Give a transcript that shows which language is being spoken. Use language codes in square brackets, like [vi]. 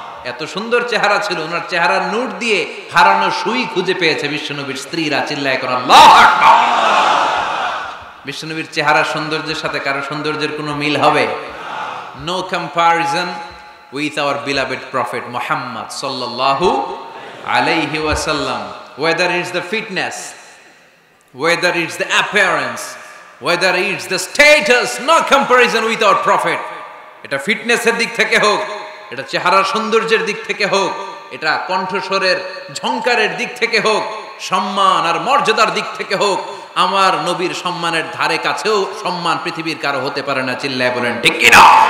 [bn] এত সুন্দর চেহারা ছিল, ওনার চেহারার নূর দিয়ে হারানো সুই খুঁজে পেয়েছে বিশ্বনবীর স্ত্রীরা। চিল্লায় করে আল্লাহু আকবার। বিশ্বনবীর চেহারা সৌন্দর্যের সাথে কারো সৌন্দর্যের কোনো মিল হবে? No comparison [en] with our beloved prophet Muhammad sallallahu alayhi wasallam. Whether it's the fitness, whether it's the appearance, whether it's the status, no comparison with our prophet. [bn] এটা ফিটনেসের দিক থেকে হোক, এটা চেহারার সৌন্দর্যের দিক থেকে হোক, এটা কণ্ঠস্বরের ঝংকারের দিক থেকে হোক, সম্মান আর মর্যাদার দিক থেকে হোক, আমার নবীর সম্মানের ধারে কাছেও সম্মান পৃথিবীর কারো হতে পারে না। চিল্লায় বলেন ঠিক কি না?